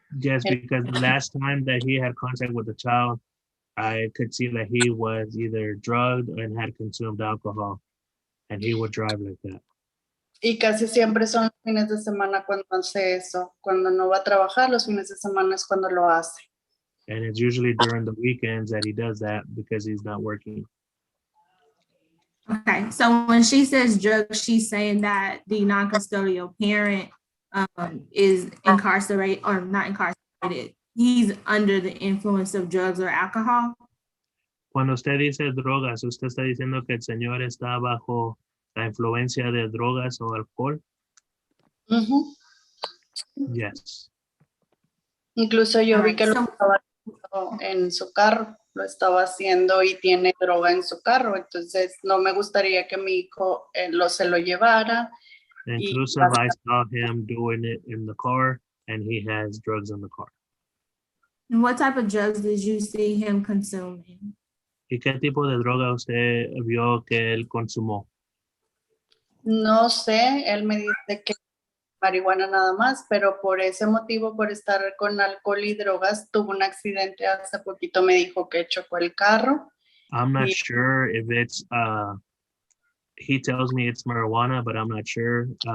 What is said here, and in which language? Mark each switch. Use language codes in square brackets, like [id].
[en] Yes, because the last time that he had contact with the child, I could see that he was either drugged and had consumed alcohol, and he would drive like that. [es] Y casi siempre son los fines de semana cuando hace eso. Cuando no va a trabajar, los fines de semana es cuando lo hace. [en] And it's usually during the weekends that he does that because he's not working. Okay, so when she says drugs, she's saying that the non-custodial parent is incarcerated or not incarcerated. He's under the influence of drugs or alcohol. [es] Cuando usted dice drogas, ¿usted está diciendo que el señor está bajo la influencia de drogas o alcohol? Ujú. [en] Yes. [es] Incluso yo vi [en] Alright, [es] que lo [en] so- [es] estaba haciendo en su carro, lo estaba haciendo y tiene droga en su carro, entonces no me gustaría que mi hijo se lo llevara. [en] Inclusive, I saw him doing it in the car, and he has drugs in the car. And what type of drugs did you see him consuming? [es] ¿Y qué tipo de droga usted vio que él consumó? No sé, él me dice que marihuana nada más, pero por ese motivo, por estar con alcohol y drogas, tuvo un accidente hace poquito, me dijo que chocó el carro. [en] I'm not [es] Y- [en] sure if it's, he tells me it's marijuana, but I'm not sure.